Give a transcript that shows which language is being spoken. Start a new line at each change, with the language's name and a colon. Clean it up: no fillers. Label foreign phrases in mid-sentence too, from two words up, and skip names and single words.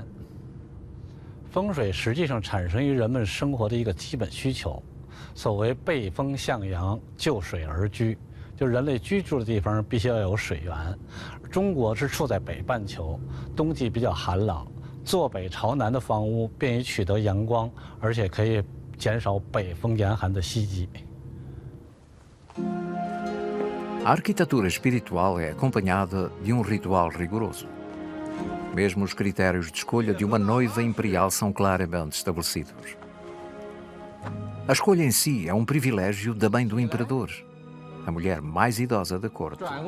Chinese: 风水实际上产生于人们生活的一个基本需求，所谓背风向阳，就水而居。就人类居住的地方必须要有水源。中国是处在北半球，冬季比较寒冷，坐北朝南的房屋便于取得阳光，而且可以减少北风严寒的袭击。
Portuguese: A arquitetura espiritual é acompanhada de um ritual rigoroso. Mesmo os critérios de escolha de uma noiva imperial são claramente estabelecidos. A escolha em si é um privilégio da mãe do imperador, a mulher mais idosa da corte.